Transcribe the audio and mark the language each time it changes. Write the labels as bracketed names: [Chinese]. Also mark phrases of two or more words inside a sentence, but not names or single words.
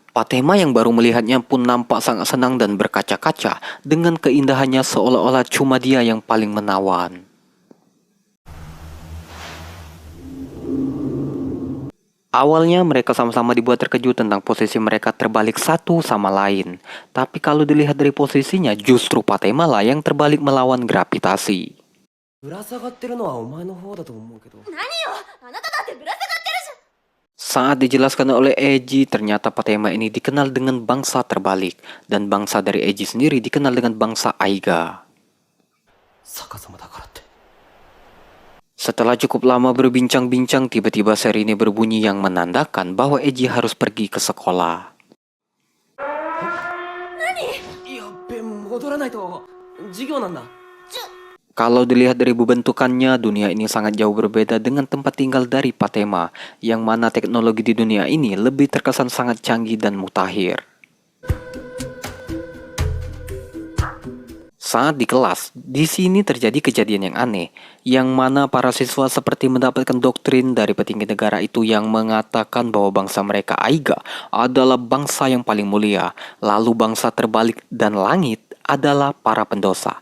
[Indonesian] Patema yang baru melihatnya pun nampak sangat senang dan berkaca-kaca dengan keindahannya seolah-olah cuma dia yang paling menawan. Awalnya mereka sama-sama dibuat terkejut tentang posisi mereka terbalik satu sama lain. Tapi kalau dilihat dari posisinya, justru Patema lah yang terbalik melawan gravitasi. [Japanese] ぶら下がってるのはお前の方だと思うけど。何よ、あなただってぶら下がってるじゃん。 [Indonesian] Saat dijelaskan oleh Eiji, ternyata Patema ini dikenal dengan bangsa terbalik. Dan bangsa dari Eiji sendiri dikenal dengan bangsa Aiga. [Japanese] 逆さまだからって。 [Indonesian] Setelah cukup lama berbincang-bincang, tiba-tiba sirine berbunyi yang menandakan bahwa Eiji harus pergi ke sekolah. [Japanese] やっべ、戻らないと授業なんだ。 [Indonesian] Kalau dilihat dari bentukannya, dunia ini sangat jauh berbeda dengan tempat tinggal dari Patema, yang mana teknologi di dunia ini lebih terkesan sangat canggih dan mutakhir. Saat di kelas, di sini terjadi kejadian yang aneh, yang mana para siswa seperti mendapatkan doktrin dari petinggi negara itu yang mengatakan bahwa bangsa mereka Aiga adalah bangsa yang paling mulia, lalu bangsa terbalik dan langit adalah para pendosa.